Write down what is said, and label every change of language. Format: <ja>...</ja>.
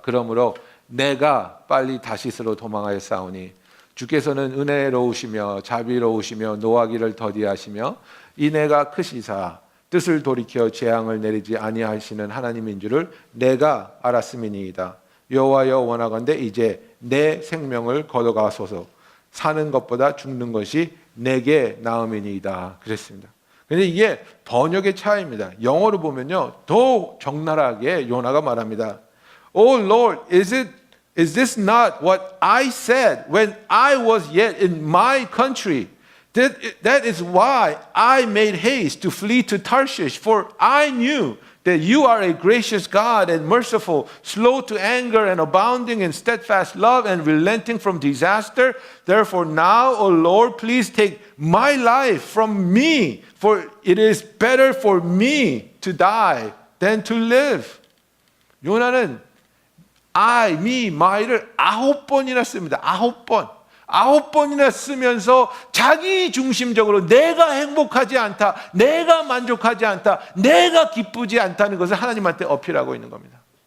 <ko>그러므로 내가 빨리 다시스로 도망하여 싸우니 주께서는 은혜로우시며 자비로우시며 노하기를 더디하시며 인애가 크시사 뜻을 돌이켜 재앙을 내리지 아니하시는 하나님인 줄을 내가 알았음이니이다. 여호와여, 원하건대 이제 내 생명을 걷어가소서. 사는 것보다 죽는 것이 내게 나음이니이다. 그랬습니다. 근데 이게 번역의 차이입니다. 영어로 보면요, 더 적나라하게 요나가 말합니다.</ko> <en>Oh Lord, is this not what I said when I was yet in my country? That is why I made haste to flee to Tarshish, for I knew that you are a gracious God and merciful, slow to anger and abounding in steadfast love and relenting from disaster. Therefore now, O Lord, please take my life from me, for it is better for me to die than to live.</en> <ko>요나는 I, me, my를 9번이나 씁니다. 9번. 9번이나 쓰면서 자기 중심적으로 내가 행복하지 않다, 내가 만족하지 않다, 내가 기쁘지 않다는 것을 하나님한테 어필하고 있는 겁니다.</ko>